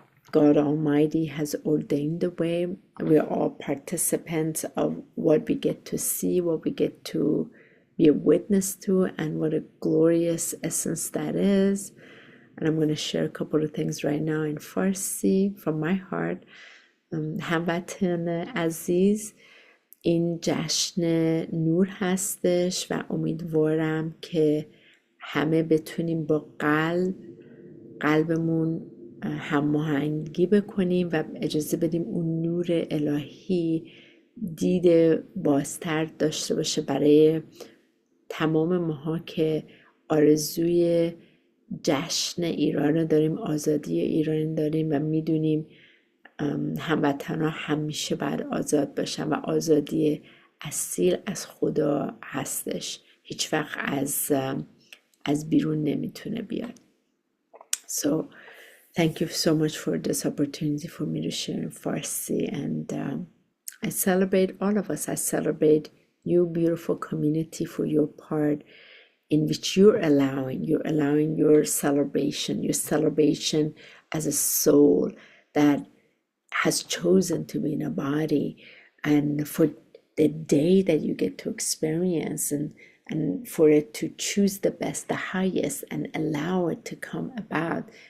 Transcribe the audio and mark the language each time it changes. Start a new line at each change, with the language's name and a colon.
English: God Almighty has ordained the way. We are all participants of what we get to see, what we get to be a witness to, and what a glorious essence that is. And I'm going to share a couple of things right now in Farsi from my heart.
Persian: هموطن عزیز، این جشن نور هستش و امیدوارم که همه بتونیم با قلبمون هماهنگی بکنیم و اجازه بدیم اون نور الهی دید بازتر داشته باشه برای تمام ماها که آرزوی جشن ایران رو داریم، آزادی ایران داریم و میدونیم هموطنها همیشه باید آزاد باشن و آزادی اصیل از خدا هستش، هیچ وقت از بیرون نمیتونه بیاد.
English: So thank you so much for this opportunity for me to share in Farsi, and I celebrate all of us. I celebrate you, beautiful community, for your part in which you're allowing your celebration as a soul that has chosen to be in a body, and for the day that you get to experience, and for it to choose the best, the highest, and allow it to come about.